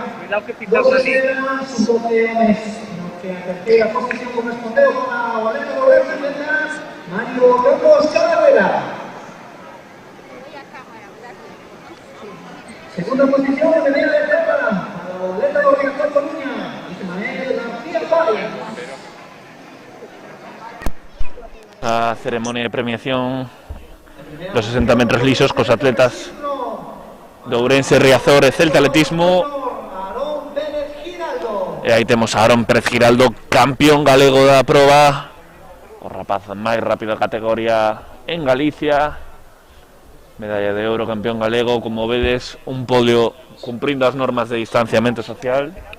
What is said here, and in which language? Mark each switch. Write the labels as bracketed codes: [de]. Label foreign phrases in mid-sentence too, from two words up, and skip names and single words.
[es] Dos escenas, sus 12 hombres, que a tercera posición correspondió a Valente Roberto y Mario Ramos Cabrera. Segunda posición, medalla de plata para la atleta de Riazor Coruña, Ismael García Fábrega. [gl] A ceremonia de premiación dos 60 metros lisos cos atletas de Ourense, Riazor e Celta Atletismo. E aí temos a Aarón Pérez Giraldo, campeón galego da proba, o rapaz máis rápido da categoría en Galicia, medalla de ouro, campeón galego, como vedes, un podio cumprindo as normas de distanciamento social.